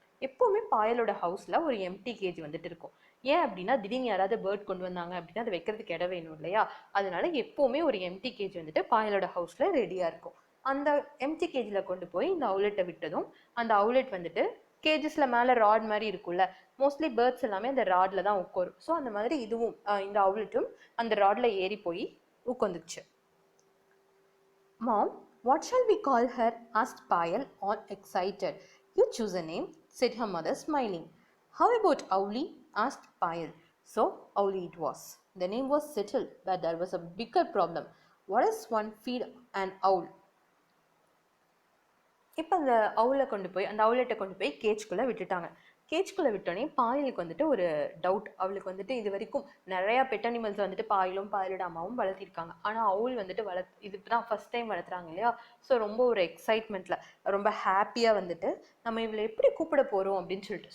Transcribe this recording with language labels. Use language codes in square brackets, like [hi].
[ta] எப்போவுமே பாயலோட ஹவுஸில் ஒரு எம்டி கேஜ் வந்துட்டு இருக்கும். ஏன் அப்படின்னா திடீர்னு யாராவது பேர்ட் கொண்டு வந்தாங்க அப்படின்னா அதை வைக்கிறதுக்கு இடம் வேணும் இல்லையா, அதனால எப்போவுமே ஒரு எம்டி கேஜ் வந்துட்டு பாயலோட ஹவுஸில் ரெடியாக இருக்கும். அந்த எம்டி கேஜில் கொண்டு போய் இந்த அவுலெட்டை விட்டதும் அந்த அவுலெட் வந்துட்டு கேஜஸில் மேலே ராட் மாதிரி இருக்கும்ல, மோஸ்ட்லி பேர்ட்ஸ் எல்லாமே அந்த ராடில் தான் உட்காரும். ஸோ அந்த மாதிரி இதுவும் இந்த அவுலெட்டும் அந்த ராடில் ஏறி போய் உட்காந்துச்சு. [en] Mom, what shall we call her? Asked Payal, all excited. You choose a name, said her mother, smiling. How about Owlie? Asked Payal. So Owlie it was. The name was settled, but there was a bigger problem. What does one feed an owl? [ta] இப்போ அந்த அவுலெட்டை கொண்டு போய் கேஜ்குள்ளே விட்டுட்டாங்க. கேஜ்குள்ளே விட்டோடனே பாயலுக்கு வந்துட்டு ஒரு doubt. அவளுக்கு வந்துட்டு இது வரைக்கும் நிறையா பெட் அனிமல்ஸ் வந்துட்டு பாயலோட அம்மாவும் வளர்த்திருக்காங்க. ஆனால் அவுல் வந்துட்டு இது தான் ஃபர்ஸ்ட் டைம் வளர்த்துறாங்க இல்லையா. ஸோ ரொம்ப ஒரு எக்ஸைட்மெண்ட்டில் ரொம்ப ஹாப்பியாக வந்துட்டு நம்ம இவளை எப்படி கூப்பிட போகிறோம் அப்படின்னு சொல்லிட்டு.